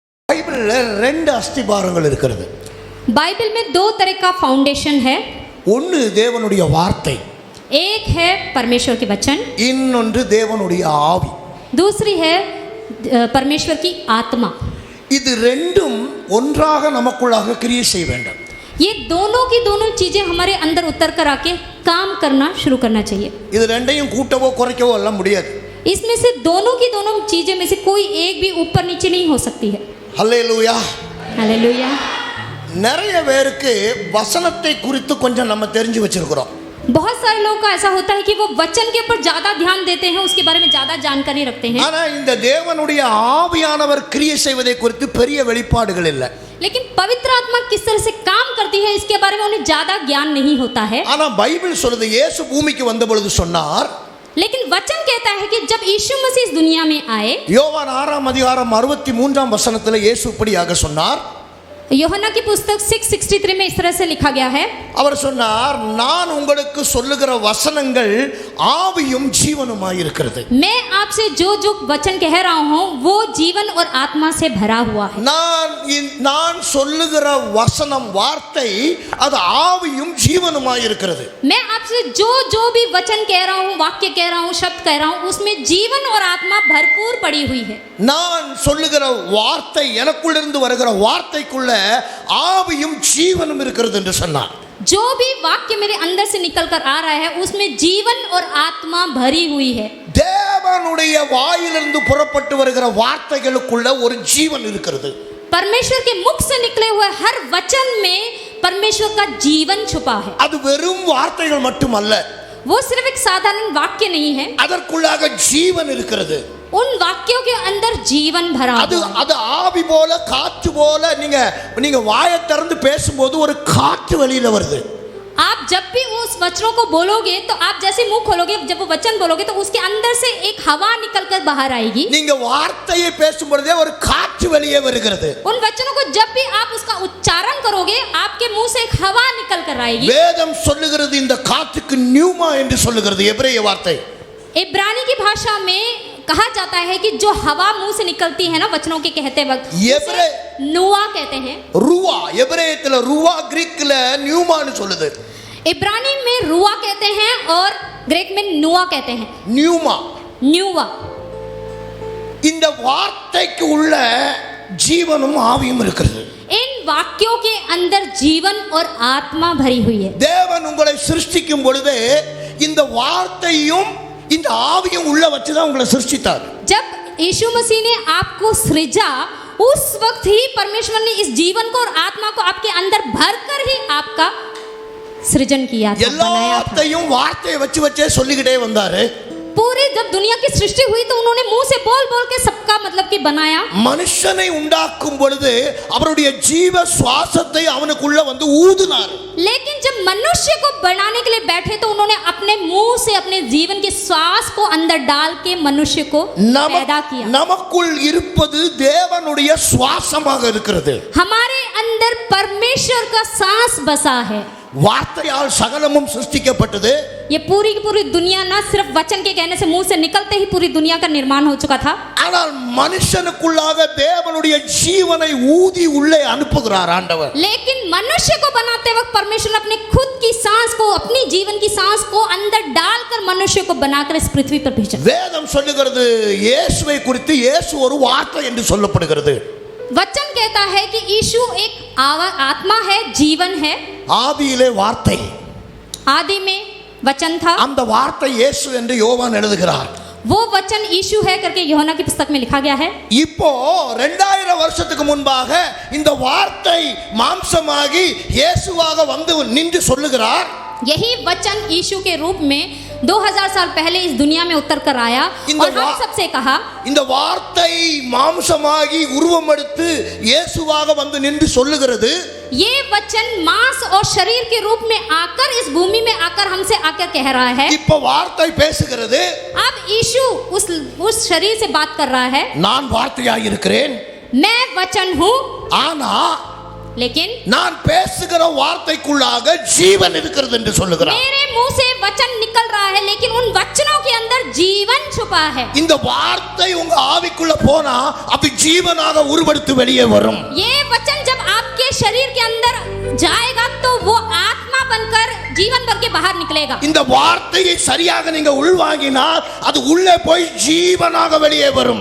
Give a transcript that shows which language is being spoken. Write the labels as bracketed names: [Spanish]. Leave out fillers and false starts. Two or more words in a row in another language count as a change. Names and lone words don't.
[Tamil] பைபிள்ல ரெண்டு அஸ்திபாரங்கள் இருக்கிறது. [Hindi] बाइबल में दो तरह का फाउंडेशन है. [Tamil] ஒன்னு தேவனுடைய வார்த்தை, [Hindi] एक है परमेश्वर के वचन, [Tamil] இன்னொன்று தேவனுடைய ஆவி. [Hindi] दूसरी है परमेश्वर की आत्मा. [Tamil] இது ரெண்டும் ஒன்றாக நமக்குள்ளாக கிரியை செய்ய வேண்டும். [Hindi] ये दोनों की दोनों चीजें हमारे अंदर उतर कर आके काम करना शुरू करना चाहिए. [Tamil] இது ரெண்டையும் கூட்டவோ குறைக்கவோ எல்லாம் முடியாது. [Hindi] इसमें से दोनों की दोनों चीजें में से कोई एक भी ऊपर नीचे नहीं हो सकती है. [Tamil] ஹல்லேலூயா. [Hindi] हालेलुया. [Tamil] நிறைய பேருக்கு வசனத்தை குறித்து கொஞ்சம் நம்ம தெரிஞ்சு வச்சிருக்கிறோம். [Hindi] बहुत सारे लोगों का ऐसा होता है कि वो वचन के ऊपर ज्यादा ध्यान देते हैं, उसके बारे में ज्यादा जानकारी रखते हैं. [Tamil] ஆனா இந்த தேவனுடைய ஆவியானவர் கிரியை செய்வதை குறித்து பெரிய வெளிப்பாடுகள் இல்லை. [Hindi] लेकिन पवित्र आत्मा किस तरह से काम करती है इसके बारे में उन्हें ज्यादा ज्ञान नहीं होता है. [Tamil] ஆனா பைபிள் சொல்லுது இயேசு பூமிக்கு வந்த பொழுது சொன்னார், [Hindi] लेकिन वचन कहता है कि जब यीशु मसीह इस दुनिया में आए, [Tamil] யோவான் 6:63 இயேசு இப்படியாக சொன்னார். [Hindi] यूहन्ना की पुस्तक 6:63 में इस तरह से लिखा गया है. [Tamil] அவர் சொன்னார், நான் உங்களுக்கு சொல்லுகிற வசனங்கள் ஆவியும் ஜீவனுமாய் இருக்கிறது. [Hindi] मैं आपसे जो जो वचन कह रहा हूँ वो जीवन और आत्मा से भरा हुआ है. [Tamil] நான் சொல்லுகிற வசனம் வார்த்தை அது ஆவியும் ஜீவனுமாய் இருக்கிறது. [Hindi] मैं आपसे जो जो भी वचन कह रहा हूँ, वाक्य कह रहा हूँ, शब्द कह रहा हूँ, उसमें जीवन और आत्मा भरपूर पड़ी हुई है. [Tamil] நான் சொல்லுகிற வார்த்தை எனக்குள்ளிருந்து வருகிற வார்த்தைக்குள்ள ஆவியும் ஜீவனும் இருக்கிறது என்று சொன்னார். [Hindi] जो भी वाक्य मेरे अंदर से निकल कर आ रहा है उसमें जीवन और आत्मा भरी हुई है. [Tamil] தேவனுடைய வாயிலிருந்து புறப்பட்டு வருகிற வார்த்தைகளுக்குள்ள ஒரு ஜீவன் இருக்கிறது. [Hindi] परमेश्वर के मुख से निकले हुए हर वचन में परमेश्वर का जीवन छुपा है. [Tamil] அது வெறும் வார்த்தைகள் மட்டுமல்ல, [Hindi] वो सिर्फ एक साधारण वाक्य नहीं है, [Tamil] அதற்குள்ளாக ஜீவன் இருக்கிறது. [Hindi] उन वाक्यों के अंदर जीवन भरा [Tamil] அது [Hindi] हुआ है. [Tamil] அது ஆவி போல காற்று போல நீங்க வாயை திறந்து பேசும்போது ஒரு காற்று வெளியில வருது. [Hindi] आप जब भी उस वचनों को बोलोगे तो आप जैसे मुंह खोलोगे, जब वो वचन बोलोगे तो उसके अंदर से एक हवा निकलकर बाहर आएगी. [Tamil] நீங்க வார்த்தையை பேசும்போதே ஒரு காற்று வெளியே வருகிறது. [Hindi] उन वचनों को जब भी आप उसका उच्चारण करोगे आपके मुंह से एक हवा निकल कर आएगी. [Tamil] வேதம் சொல்லுகிறது இந்த காற்றுக்கு நியூமா என்று சொல்லுகிறது எபிரேய வார்த்தை. [Hindi] इब्रानी की भाषा में कहा जाता है कि जो हवा मुंह से निकलती है ना वचनों के कहते वक्त, उसे नुआ कहते हैं. [Tamil] रुआ எபிரேயத்துல रुआ கிரீக்ல நியூமான்னு சொல்லுது. [Hindi] इब्रानी में रुआ कहते हैं और ग्रीक में नुआ कहते हैं. [Tamil] நியூமா. [Hindi] न्यूवा. [Tamil] இந்த வார்த்தைக்கு உள்ள ஜீவனும் ஆவியும் இருக்கிறது. [Hindi] इन वाक्यों के अंदर जीवन और आत्मा भरी हुई है. [Tamil] தேவன் உங்களை சிருஷ்டிக்கும் பொழுது இந்த வார்த்தையும் இந்த ஆவியும் உள்ள வச்சு தான் உங்களை சிருஷ்டித்தார். [Hindi] जब यीशु मसीह ने आपको सृजा उस वक्त ही परमेश्वर ने इस जीवन को और आत्मा को आपके अंदर भरकर ही आपका सृजन किया था, बनाया था. [Tamil] எல்லாத்தையும் வார்த்தையை வச்சே சொல்லிக்கிட்டே வந்தாரு. [Hindi] पूरी जब दुनिया की सृष्टि हुई तो उन्होंने मुंह से बोल बोल के सबका मतलब कि बनाया. [Tamil] மனுஷனை உண்டாக்கும் பொழுது அவருடைய ஜீவ சுவாசத்தை அவனுக்குள்ள வந்து ஊதினார். [Hindi] लेकिन जब मनुष्य को बनाने के लिए बैठे तो उन्होंने अपने मुंह से अपने जीवन के श्वास को अंदर डाल के मनुष्य को पैदा किया. [Tamil] நமக்குள் இருப்பது தேவனுடைய சுவாசமாக இருக்கிறது. [Hindi] हमारे अंदर परमेश्वर का सांस बसा है. [Tamil] வார்த்தையால் சகலமும் சிருஷ்டிக்கப்பட்டது. [Hindi] ये पूरी की पूरी दुनिया ना सिर्फ वचन के कहने से मुंह से निकलते ही पूरी दुनिया का निर्माण हो चुका था. [Tamil] ஆனால் மனுஷனுக்குள்ளாக தேவனுடைய ஜீவனை ஊதி உள்ளே அனுப்புகிறார் ஆண்டவர். [Hindi] लेकिन मनुष्य को बनाते वक्त परमेश्वर अपने खुद की सांस को, अपनी जीवन की सांस को अंदर डालकर मनुष्य को बनाकर इस पृथ्वी पर भेजा. [Tamil] வேதம் சொல்லுகிறது இயேசுவை குறித்து இயேசு ஒரு வார்த்தை என்று சொல்லப்படுகிறது. [Hindi] वचन कहता है कि यीशु एक आत्मा है, जीवन है. [Tamil] ஆதியிலே வார்த்தை, [Hindi] आदि में वचन था. [Tamil] அந்த வார்த்தை இயேசு என்று யோவான் எழுதுகிறார். [Hindi] वो वचन यीशु है करके यूहन्ना की पुस्तक में लिखा गया है. [Tamil] இப்போ 2000 வருஷத்துக்கு முன்பாக இந்த வார்த்தை மாம்சமாகி இயேசுவாக வந்து நின்று சொல்லுகிறார். [Hindi] यही वचन यीशु के रूप में 2000 साल पहले इस दुनिया में उतर कर आया और हम सबसे कहा, [Tamil] இந்த வார்த்தை மாம்சமாகி உருவம் எடுத்து இயேசுவாக வந்து நின்று சொல்லுகிறது. [Hindi] ये वचन मांस और शरीर के रूप में आकर इस भूमि में आकर हमसे आकर कह रहा है. [Tamil] இப்போ வார்த்தை பேசுகிறது. [Hindi] अब यीशु उस शरीर से बात कर रहा है. [Tamil] நான் வார்த்தையாய் இருக்கிறேன், [Hindi] मैं वचन हूँ. [Tamil] ஆனா [Hindi] लेकिन [Tamil] நான் பேசுகிற வார்த்தைக்குள்ளாக ஜீவன் இருக்கிறது என்று சொல்லுகிறார். [Hindi] मेरे मुंह से वचन निकल रहा है लेकिन उन वचनों के अंदर जीवन छुपा है. [Tamil] இந்த வார்த்தை உங்க ஆவிக்குள்ள போனா அது ஜீவனாக உருவெடுத்து வெளியே வரும். [Hindi] ये वचन जब आपके शरीर के अंदर जाएगा तो वो आत्मा बनकर जीवन बन के बाहर निकलेगा. [Tamil] இந்த வார்த்தையை சரியாக நீங்க உள்வாங்கினால் அது உள்ளே போய் ஜீவனாக வெளியே வரும்.